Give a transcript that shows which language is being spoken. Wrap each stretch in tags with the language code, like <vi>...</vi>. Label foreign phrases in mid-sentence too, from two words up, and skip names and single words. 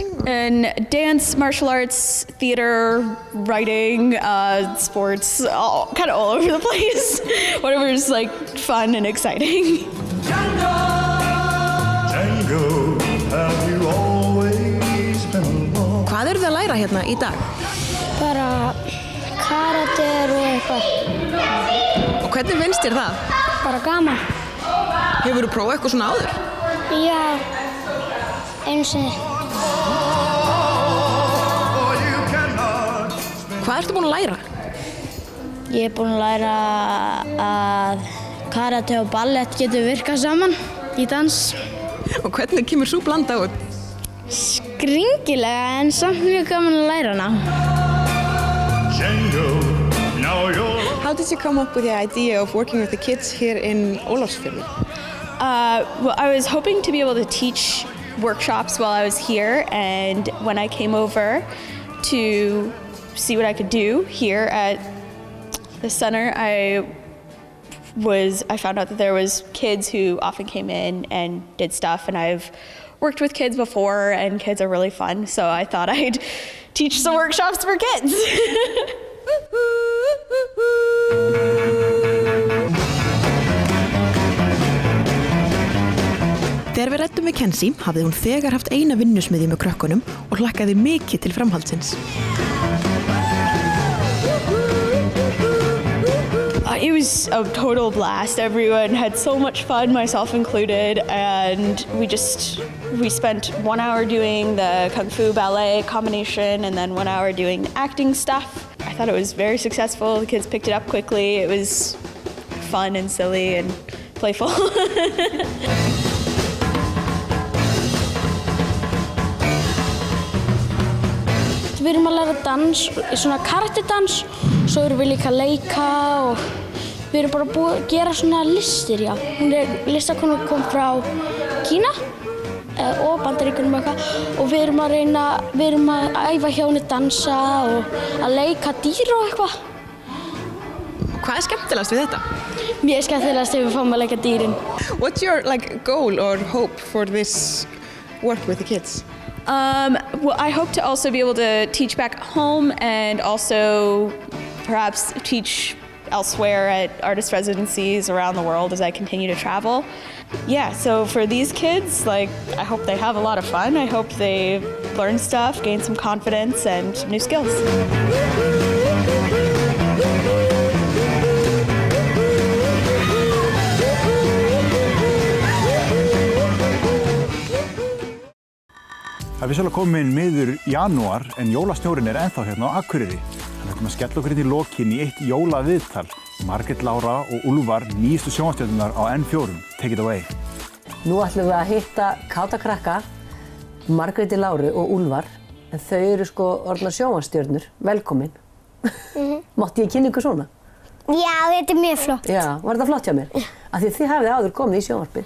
<en>In dance, martial arts, theater, writing, sports, kind of all over the place. Whatever's like fun and exciting. Django, have you always been alone?</en> <is>Hvað eru þið að læra hérna í dag? Bara karate og eitthvað. Og hvernig finnst þér það? Bara gaman. Hefurðu prófað eitthvað svona áður? Já, einu sinni. Hvað ertu búin að læra? Ég er búin að læra að karate og ballett getur virkað saman í dans. Og hvernig kemur sú blanda út? Skringilega en samt mjög gaman að læra hana.</is> <en>How did you come up with the idea of working with the kids here in Ólafsfirði? Well, I was hoping to be able to teach workshops while I was here, and when I came over to see what I could do here at the center, I found out that there was kids who often came in and did stuff, and I've worked with kids before, and kids are really fun, so I thought I'd teach some workshops for kids.</en> <is>Þegar við ræddum við Kenzie hafði hún þegar haft eina vinnusmiðju með krökkunum og hlakkaði mikið til framhaldsins.</is> <en>It was a total blast. Everyone had so much fun, myself included, and we spent 1 hour doing the Kung Fu ballet combination and then 1 hour doing the acting stuff. I thought it was very successful. The kids picked it up quickly. It was fun and silly and playful.</en> <is>Við erum að læra dans, svona karatedans, svo erum við líka að leika og við erum bara búið að gera svona listir, já. Hún er listakona kom frá Kína og Bandaríkjunum og eitthvað og við erum að æfa hjá henni dansa og að leika dýr og eitthvað. Hvað er skemmtilegast við þetta? Mér er skemmtilegast ef við fáum að leika dýrin.</is> <en>What's your goal or hope for this work with the kids? Well, I hope to also be able to teach back home and also perhaps teach elsewhere at artist residencies around the world as I continue to travel. Yeah, so for these kids, I hope they have a lot of fun. I hope they learn stuff, gain some confidence and new skills.</en> <is>Það er vissulega komin miður janúar en jólasnjórinn er ennþá hérna á Akureyri. Við ætlum að skella okkur inn í lokin í eitt jólaviðtal. Margrét Lára og Úlfar, nýjustu sjónvarpsstjörnurnar á N4.</is> <en>Take it away.</en> <is>Nú ætlum við að hitta káta krakka, Margréti Láru og Úlfar. En þau eru orðnar sjónvarpsstjörnur. Velkomin. Mátti ég kynna ykkur svona? Já, þetta er mjög flott. Já, var þetta flott hjá mér? Af því þið hafið áður komið í sjónvarpið.</is>